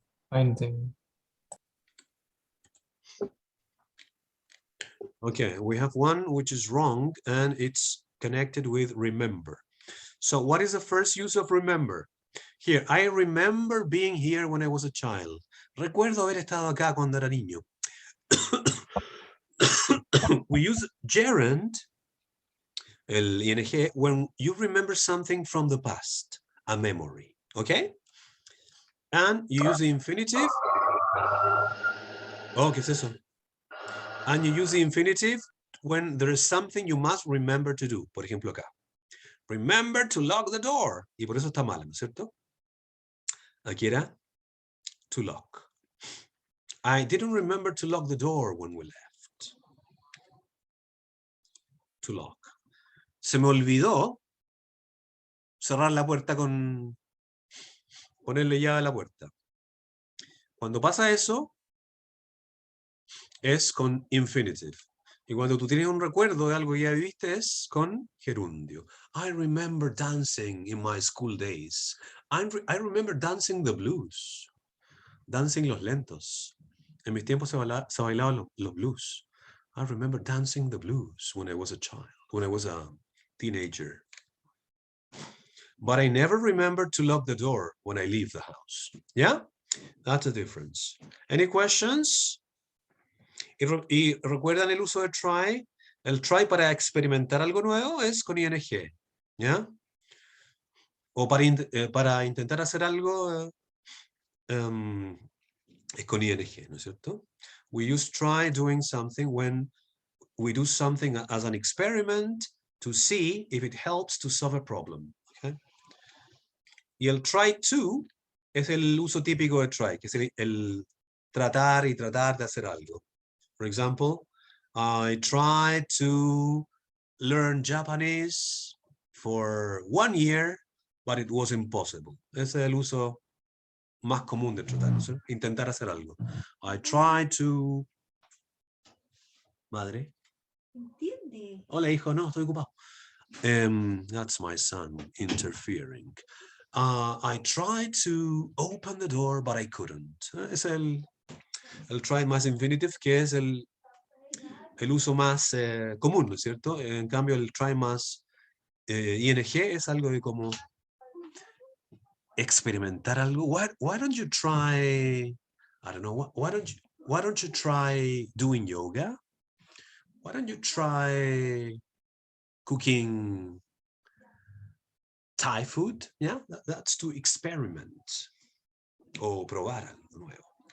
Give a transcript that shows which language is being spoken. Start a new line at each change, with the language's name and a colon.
English: Finding. Okay, we have one which is wrong and it's connected with remember. So what is the first use of remember? Here, I remember being here when I was a child.
Spanish: Recuerdo haber estado acá cuando era niño.
English: We use gerund,
Spanish: el ing,
English: when you remember something from the past, a memory, okay? And you use the infinitive. Oh,
Spanish: ¿qué es eso?
English: And you use the infinitive when there is something you must remember to do.
Spanish: Por ejemplo, acá.
English: Remember to lock the door.
Spanish: Y por eso está mal, ¿no es cierto? Aquí era to lock.
English: I didn't remember to lock the door when we left. To lock.
Spanish: Se me olvidó cerrar la puerta con ponerle llave a la puerta. Cuando pasa eso, es con infinitive. Y cuando tú tienes un recuerdo de algo que ya viviste, es con gerundio.
English: I remember dancing in my school days. I remember dancing the blues. Dancing
Spanish: los lentos. En mis tiempos se bailaban los blues.
English: I remember dancing the blues when I was a child, when I was a teenager. But I never remember to lock the door when I leave the house. Yeah? That's the difference. Any questions?
Spanish: Y recuerdan el uso de try. El try para experimentar algo nuevo es con ing. ¿Ya? o para intentar hacer algo, es con ing, ¿no es cierto?
English: We use try doing something when we do something as an experiment to see if it helps to solve a problem. Okay?
Spanish: Y el try to es el uso típico de try, que es el tratar y tratar de hacer algo.
English: For example, I tried to learn Japanese for 1 year, but it was impossible.
Spanish: Ese es el uso más común de tratar, ¿no? Intentar hacer algo.
English: I tried to...
Spanish: Madre. Entiende. Hola, hijo, no, estoy ocupado.
English: That's my son interfering. I tried to open the door, but I couldn't.
Spanish: Es el try más infinitive, que es el uso más común, ¿no es cierto? En cambio, el try más ing es algo de como experimentar algo.
English: Why don't you try, I don't know, why don't you try doing yoga? Why don't you try cooking Thai food? Yeah, that's to experiment.
Spanish: O probar algo nuevo.